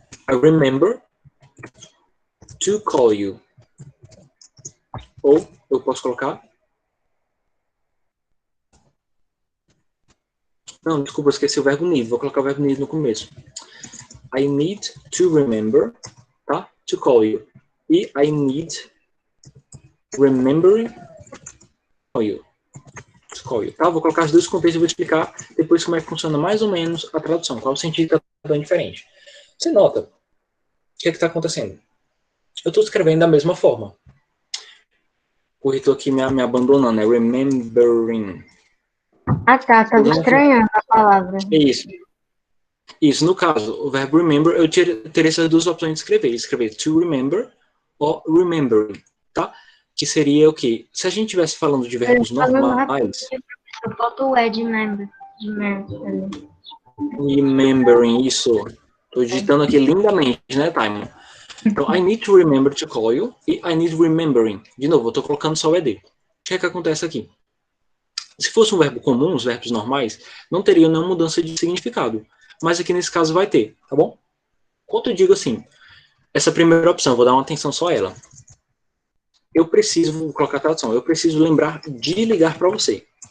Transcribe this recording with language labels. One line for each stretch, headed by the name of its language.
English: I remember to call you.
Portuguese: Ou eu posso colocar... Não, desculpa, eu esqueci o verbo need. Vou colocar o verbo need no começo.
English: I need to remember, tá? To call you. E I need remembering call you. To call you,
Portuguese: tá? Vou colocar os dois contextos e vou explicar depois como é que funciona mais ou menos a tradução. Qual o sentido que tá tão diferente. Você nota o que é que tá acontecendo? Eu estou escrevendo da mesma forma. O corretor aqui me abandonando, né?
English: Remembering.
Portuguese: Ah, tá. Tava estranhando a palavra. Isso. Isso, no caso, o verbo remember, eu teria essas duas opções de escrever. Escrever to remember ou remembering, tá? Que seria o quê? Se a gente estivesse falando de verbos normais... Eu boto o de member. Remembering, isso. Estou digitando aqui lindamente, né, Timon?
English: Então, I need to remember to call you e I need remembering.
Portuguese: De novo, eu estou colocando só o ED. O que é que acontece aqui? Se fosse um verbo comum, os verbos normais, não teria nenhuma mudança de significado. Mas aqui nesse caso vai ter, tá bom? Quando eu digo assim, essa primeira opção, vou dar uma atenção só a ela. Eu preciso, vou colocar a tradução, eu preciso lembrar de ligar para você.